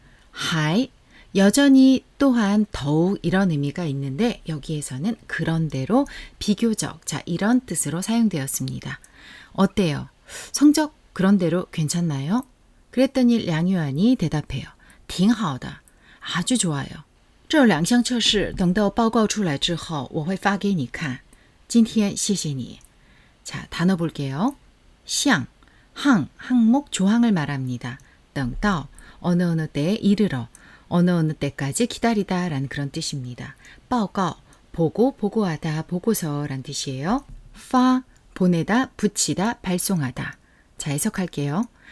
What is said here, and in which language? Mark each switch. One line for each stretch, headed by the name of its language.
Korean: 还, 여전히 또한 더욱 이런 의미가 있는데 여기에서는 그런대로 비교적, 자 이런 뜻으로 사용되었습니다. 어때요? 성적 그런대로 괜찮나요? 그랬더니 량유안이 대답해요.
Chinese: 挺好的,
Korean: 아주 좋아요.
Chinese: 这2项测试等到报告出来之后我会发给你看. 今天谢谢你.
Korean: 자, 단어 볼게요. 项, 항목, 조항을 말합니다. 等到, 어느 때에 이르러, 어느 때까지 기다리다 라는 그런 뜻입니다. 报告, 보고, 보고하다, 보고서라는 뜻이에요. 发, 보내다, 붙이다, 발송하다. 자, 해석할게요.